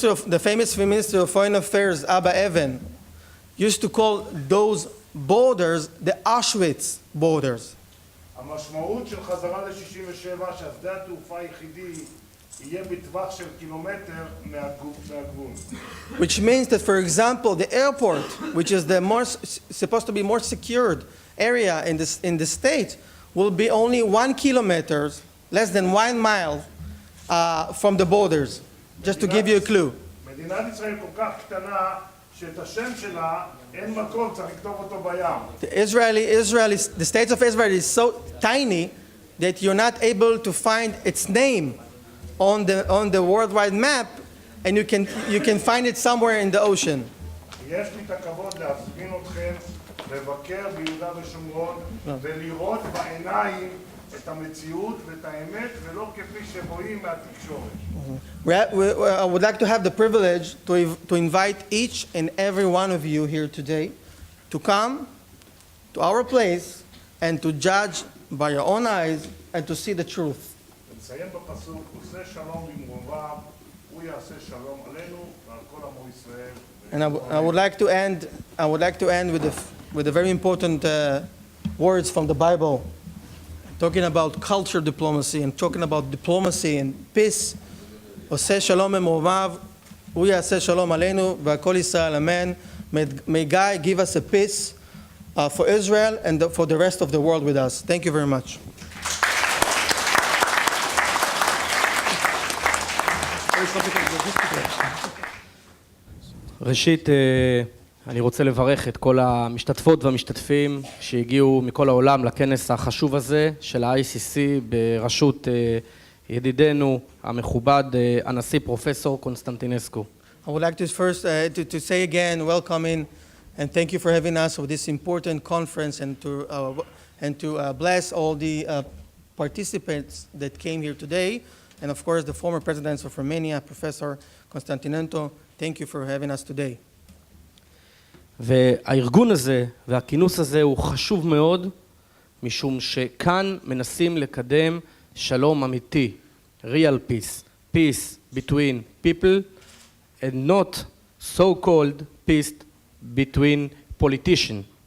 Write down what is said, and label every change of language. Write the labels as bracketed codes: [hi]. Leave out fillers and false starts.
[en] The famous Minister of Foreign Affairs, Abba Evan, used to call those borders the Auschwitz borders. [he] המשמעות של חזרה ל-67 שהשדה התעופה היחידי יהיה בטווח של קילומטר מהגבול. [en] Which means that, for example, the airport, which is supposed to be more secured area in the state, will be only 1 kilometer, less than 1 mile from the borders. Just to give you a clue. [he] מדינת ישראל כל כך קטנה שאת השם שלה אין מקום, צריך לכתוב אותו בים. [en] The state of Israel is so tiny that you're not able to find its name on the worldwide map, and you can find it somewhere in the ocean. [he] יש לי את הכבוד להזמין אתכם לבקר ביהודה ושומרון ולראות בעיניים את המציאות ואת האמת ולא כפי שרואים מהתקשורת. [en] I would like to have the privilege to invite each and every one of you here today to come to our place and to judge by your own eyes and to see the truth. [he] נסיים בפסוק, עושה שלום במרומיו, הוא יעשה שלום עלינו ועל כל עמו ישראל. [en] And I would like to end with the very important words from the Bible, talking about culture diplomacy and talking about diplomacy and peace. [he] עושה שלום במרומיו, הוא יעשה שלום עלינו ועל כל ישראל, amen. [en] May God give us a peace for Israel and for the rest of the world with us. Thank you very much. [he] ראשית, אני רוצה לברך את כל המשתתפות והמשתתפים שהגיעו מכל העולם לכנס החשוב הזה של ה-ICC בראשות ידידנו המכובד, הנשיא פרופסור קונסטנטינסקו. [en] I would like to first to say again, welcoming, and thank you for having us for this important conference, and to bless all the participants that came here today, and of course the former presidents of Romania, Professor Continental. Thank you for having us today. [he] והארגון הזה והכינוס הזה הוא חשוב מאוד, משום שכאן מנסים לקדם שלום אמיתי, [en] real peace, peace between people, and not so-called peace between politicians.